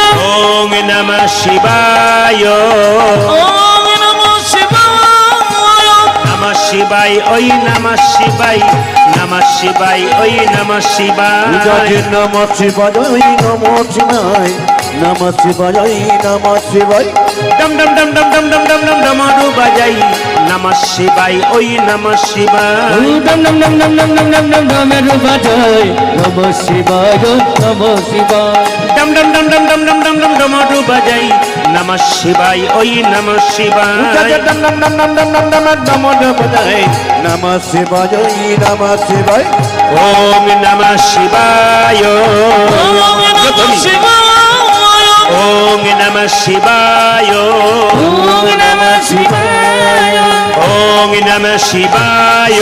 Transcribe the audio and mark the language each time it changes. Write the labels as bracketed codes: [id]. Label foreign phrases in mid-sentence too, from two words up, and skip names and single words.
[sa] ওং নমঃ শিবায় ওম নমঃ শিবায় নমঃ শিবায় ওই নমঃ শিবায় নমঃ শিবায় ওই নমঃ শিবায় নমঃ শিবায় নমঃ শিবায় নমঃ শিবায় নমঃ শিবায় [bn] ডম ডম ডম ডম ডম ডম ডম ডম ডমরু বাজাই [sa] নমঃ শিবায় [bn] ওই [sa] নমঃ শিবায় [bn] ডম ডম ডম ডম ডম ডম ডম ডম ডমেরু বাজাই [sa] নমঃ শিবায় নমঃ শিবায় [bn] ডম ডম ডম ডম ডম ডম ডম ডম ডমরু বাজাই [sa] নমঃ শিবায় [bn] ওই [sa] নমঃ শিবায় [bn] ডম ডম ডম ডম ডম ডম ডম ডমরু বাজাই [sa] নমঃ শিবায় নমঃ শিবায় ওম নমঃ শিবায় ওম নমঃ শিবায় ওম নমঃ শিবায় ওম নমঃ শিবায় ওম নমঃ শিবায়